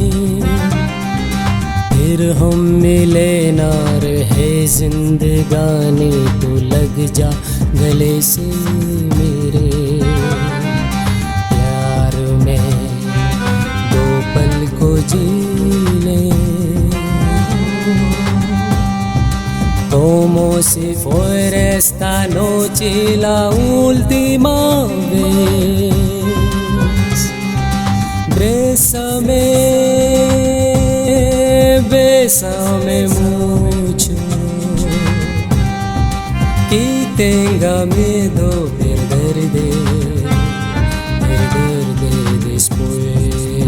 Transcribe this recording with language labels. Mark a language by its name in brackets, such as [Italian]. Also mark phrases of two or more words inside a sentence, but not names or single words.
[Urdu] پھر ہم ملے نہ رہے زندگانی، تو لگ جا گلے سے میرے. پیار میں دو پل کو جی لیں، [Spanish] como si fuera esta noche la última vez. Bésame mucho, y tenga miedo perderte después.